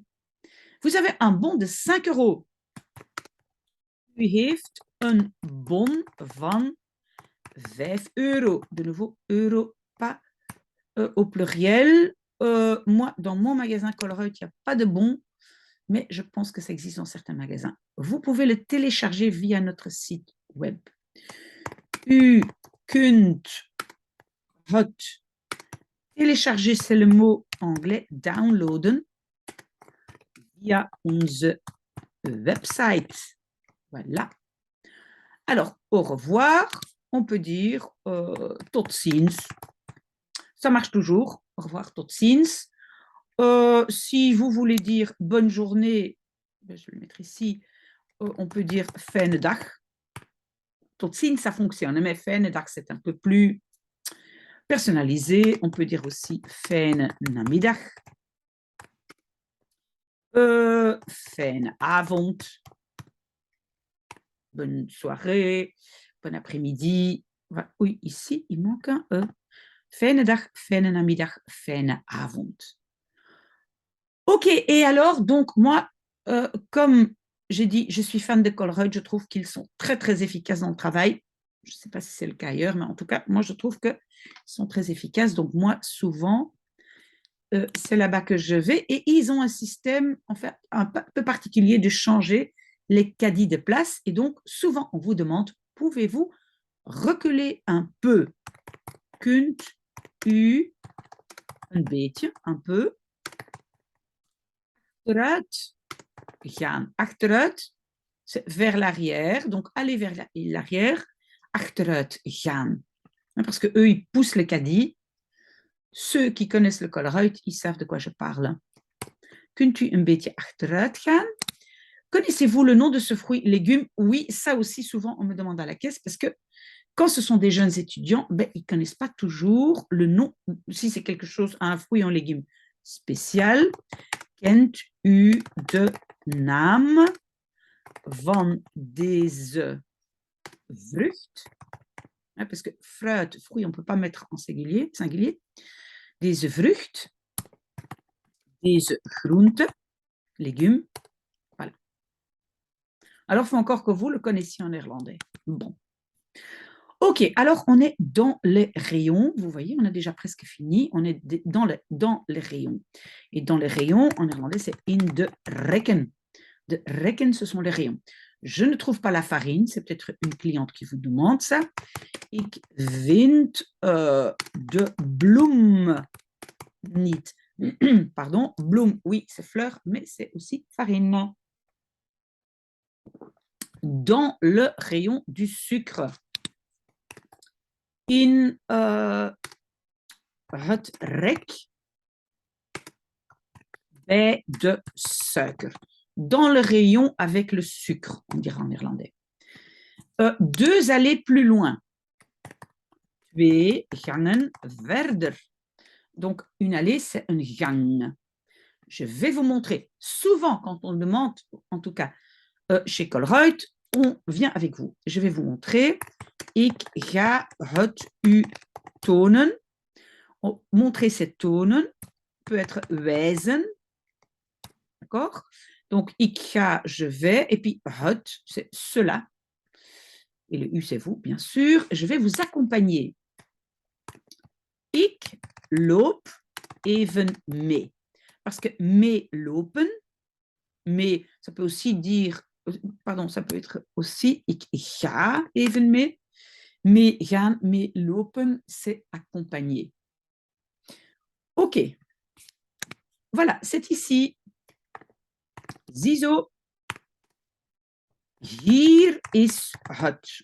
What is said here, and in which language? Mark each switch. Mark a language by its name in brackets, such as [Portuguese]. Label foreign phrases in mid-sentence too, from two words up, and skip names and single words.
[French] Vous avez un bon de 5 €. [Dutch] U heeft een bon van 5 €. [French] De nouveau, euro, pas au pluriel. Moi, dans mon magasin Colruyt, il n'y a pas de bon, mais je pense que ça existe dans certains magasins. Vous pouvez le télécharger via notre site web. [Dutch] U kunt het. [French] Télécharger, c'est le mot anglais [Dutch] downloaden via onze website. [French] Voilà. Alors, au revoir, on peut dire [Dutch] tot ziens. [French] Ça marche toujours. Au revoir, [Dutch] tot ziens. [French] Si vous voulez dire bonne journée, je vais le mettre ici, on peut dire [Dutch] fijne dag. Tot ziens, [French] ça fonctionne, mais [Dutch] fijne dag, [French] c'est un peu plus personnalisé. On peut dire aussi [Dutch] fijne namiddag. Fijne avond. [French] Bonne soirée, bon après-midi. Oui, ici, il manque un E. [Dutch] Fijne dag, fijne namiddag, fijne avond. [French] Ok, et alors, donc, moi, comme j'ai dit, je suis fan de Colruyt, je trouve qu'ils sont très, très efficaces dans le travail. Je ne sais pas si c'est le cas ailleurs, mais en tout cas, moi, je trouve qu'ils sont très efficaces. Donc, moi, souvent, c'est là-bas que je vais. Et ils ont un système, en fait, un peu particulier de changer les caddies de place. Et donc, souvent, on vous demande, pouvez-vous reculer un peu? [Dutch] Kunt u een beetje, [French] un peu, [Dutch] achteruit gaan? Achteruit, [French] c'est vers l'arrière. Donc, aller vers l'arrière, [Dutch] achteruit gaan. [French] Parce que eux, ils poussent le caddie. Ceux qui connaissent le Colruyt, ils savent de quoi je parle. Kunt u een beetje achteruit gaan? Connaissez-vous le nom de ce fruit légume? Oui, ça aussi, souvent, on me demande à la caisse parce que quand ce sont des jeunes étudiants, ben, ils ne connaissent pas toujours le nom. Si c'est quelque chose, un fruit en légume spécial, [Dutch] kent u de naam van deze vrucht? [French] Parce que fruit, fruit, on ne peut pas mettre en singulier. [Dutch] Deze vrucht, deze groente, [French] légumes. Voilà. Alors, il faut encore que vous le connaissiez en néerlandais. Bon. Ok, alors on est dans les rayons. Vous voyez, on a déjà presque fini. On est dans les rayons. Et dans les rayons, en néerlandais, c'est [Dutch] in de rekken. De rekken, [French] ce sont les rayons. Je ne trouve pas la farine. C'est peut-être une cliente qui vous demande ça. [Dutch] Ik vind de bloem niet. [French] Pardon, bloem, oui, c'est fleur, mais c'est aussi farine. Dans le rayon du sucre. [Dutch] In het rek bij de suiker. [French] Dans le rayon avec le sucre, on dira en néerlandais. Deux allées plus loin. [Dutch] Twee gangen verder. [French] Donc, une allée, c'est un gang. Je vais vous montrer. Souvent, quand on demande, en tout cas, chez Colruyt, on vient avec vous. Je vais vous montrer. [Dutch] Ik ga het u tonen. [French] Montrer, c'est tonen. Peut être wijzen. D'accord? Donc, [Dutch] ik ga, [French] je vais. Et puis, het, c'est cela. Et le u, c'est vous, bien sûr. Je vais vous accompagner. [Dutch] Ik loop even mee. [French] Parce que [Dutch] mee lopen, [French] mais ça peut aussi dire, pardon, ça peut être aussi [Dutch] ik ga even mee. Mee gaan, mee lopen, [French] c'est accompagner. Ok. Voilà, c'est ici. [Dutch] Ziezo. Hier is het.